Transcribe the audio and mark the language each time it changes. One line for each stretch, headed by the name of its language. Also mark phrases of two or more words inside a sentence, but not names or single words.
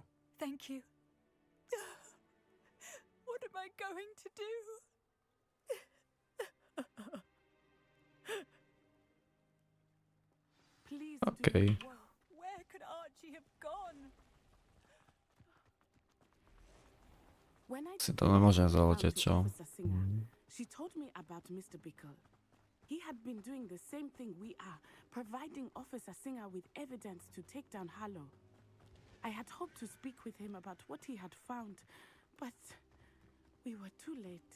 English: Thank you. What am I going to do? Please Okay. do. Where could Archie have gone? When I
Slovak: Si to nemôžem zaletět, čo?
English: Officer Singer, she told me about Mr. Bickle. He had been doing the same thing we are, providing Officer Singer with evidence to take down Harlow. I had hoped to speak with him about what he had found, but we were too late.